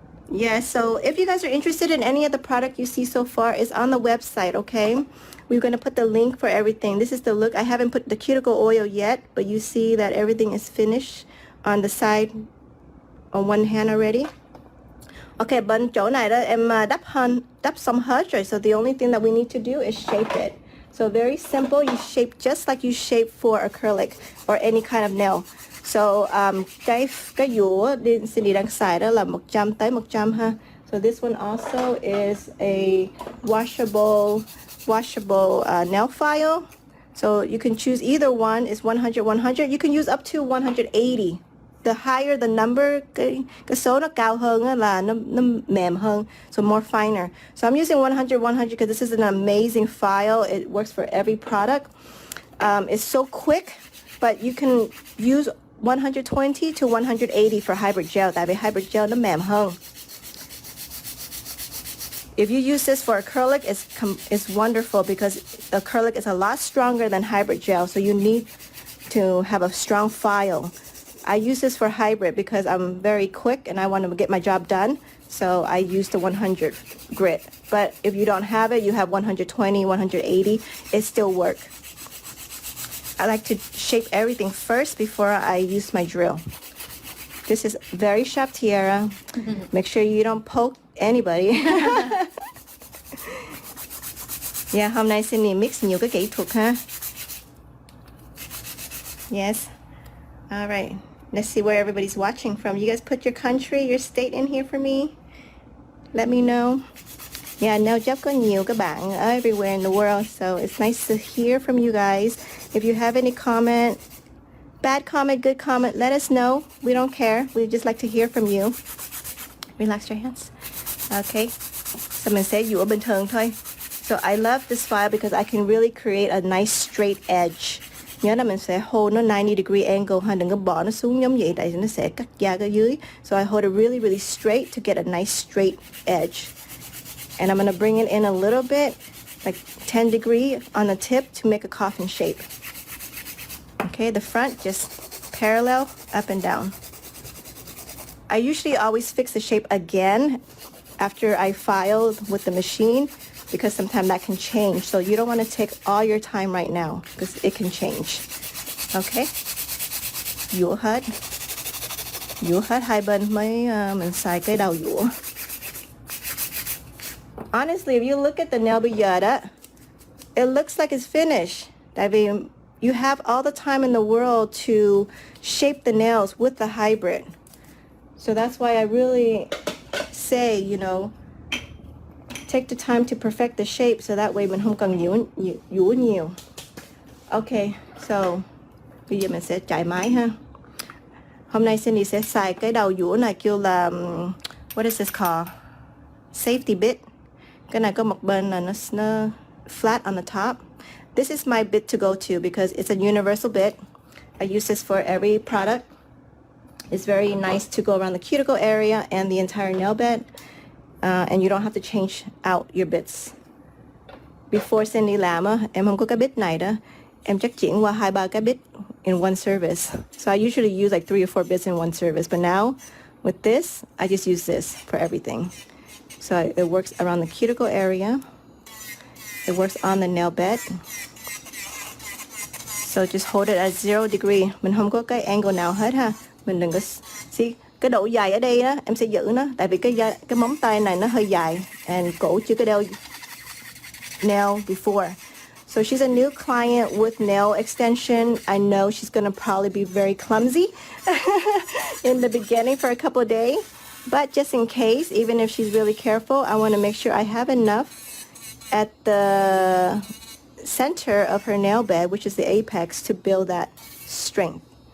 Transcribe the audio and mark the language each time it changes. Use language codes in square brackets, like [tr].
[en] Yeah, so if you guys are interested in any of the product you see so far, it's on the website, okay? We're going to put the link for everything. This is the look. I haven't put the cuticle oil yet, but you see that everything is finished on the side on one hand already. [vi] Okay, bên chỗ này đó em đắp xong hết rồi. [en] So the only thing that we need to do is shape it. So very simple. You shape just like you shape for acrylic or any kind of nail. [vi] So cái dũa Cindy đang xài đó là 100 tới 100 ha. [en] So this one also is a washable nail file. So you can choose either one. It's 100. You can use up to 180 the higher the number, [vi] cái số nó cao hơn á, là nó mềm hơn, [en] so more finer. So I'm using 100 because this is an amazing file. It works for every product. It's so quick, but you can use 120 to 180 for hybrid gel. [vi] Tại vì hybrid gel nó mềm hơn. [en] If you use this for acrylic, it's wonderful because acrylic is a lot stronger than hybrid gel, so you need to have a strong file. I use this for hybrid because I'm very quick and I want to get my job done, so I use the 100 grit. But if you don't have it, you have 120, 180, it still works. I like to shape everything first before I use my drill. This is very sharp tiara. Make sure you don't poke anybody. [vi] Yeah, hôm nay Cindy mix nhiều cái kỹ thuật ha. [en] Yes. All right. Let's see where everybody's watching from. You guys put your country, your state in here for me. Let me know. Yeah, nail job [vi] có nhiều các bạn [en] everywhere in the world, so it's nice to hear from you guys. If you have any comment, bad comment, good comment, let us know. We don't care. We just like to hear from you. Relax your hands. Okay. [vi] So mình sẽ dũa bình thường thôi. [en] So I love this file because I can really create a nice straight edge. [vi] Nhớ là mình sẽ hold nó 90 degree angle ha, đừng có bỏ nó xuống giống vậy tại vì nó sẽ cắt da ở dưới. [en] So I hold it really, really straight to get a nice straight edge. And I'm going to bring it in a little bit, like 10 degree on the tip to make a coffin shape. Okay, the front just parallel up and down. I usually always fix the shape again after I file with the machine because sometimes that can change. So you don't want to take all your time right now because it can change. Okay. [vi] Dũa hết hai bên mới mình xài cái đầu dũa. [en] Honestly, if you look at the nail [vi] bây giờ đó, [en] it looks like it's finished. [vi] Tại vì [en] you have all the time in the world to shape the nails with the hybrid. So that's why I really say, you know, take the time to perfect the shape so that way [vi] mình không cần dũa nhiều. Okay, so bây giờ mình sẽ chải máy ha. Hôm nay Cindy sẽ xài cái đầu dũa này kêu là [en] what is this called? Safety bit. [vi] Cái này có một bên là nó [en] flat on the top. This is my bit to go to because it's a universal bit. I use this for every product. It's very nice to go around the cuticle area and the entire nail bed. And you don't have to change out your bits. [vi] Before Cindy làm á, em không có cái bit này đó. Em chắc chuyển qua 2-3 cái bit [en] in one service. So I usually use like 3 or 4 bits in one service. But now, with this, I just use this for everything. So it works around the cuticle area. It works on the nail bed. So just hold it at 0 degree. [vi] Mình không có cái angle nào hết ha. Mình đừng có... See, cái độ dài ở đây đó, em sẽ giữ nó. Tại vì cái móng tay này nó hơi dài. And cổ chưa có đeo nail before. [en] So she's a new client with nail extension. I know she's going to probably be very clumsy in the beginning for a couple of days. But just in case, even if she's really careful, I want to make sure I have enough at the center of her nail bed, which is the apex, to build that strength.